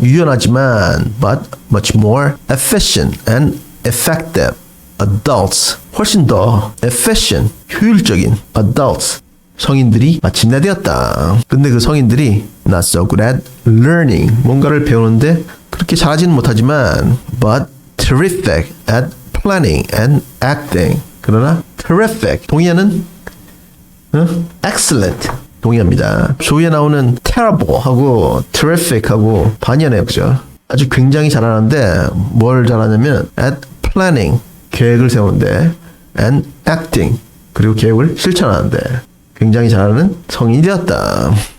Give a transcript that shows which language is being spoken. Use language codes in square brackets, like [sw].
[ko] 유연하지만 [en] but much more efficient and effective adults. [ko] 훨씬 더 efficient. 효율적인 adults. 성인들이 마침내 되었다. 근데 그 성인들이 [en] not so good at learning. [ko] 뭔가를 배우는데 그렇게 잘하지는 못하지만 [en] but terrific at planning and acting. [ko] 그러나 terrific 동의어는 excellent 동의어입니다. 조이에 나오는 terrible 하고 terrific 하고 반이네요. 그죠? 아주 굉장히 잘하는데 뭘 잘하냐면 [en] at planning [ko] 계획을 세우는데 [en] and acting [ko] 그리고 계획을 실천하는데 굉장히 잘하는 성인이 되었다.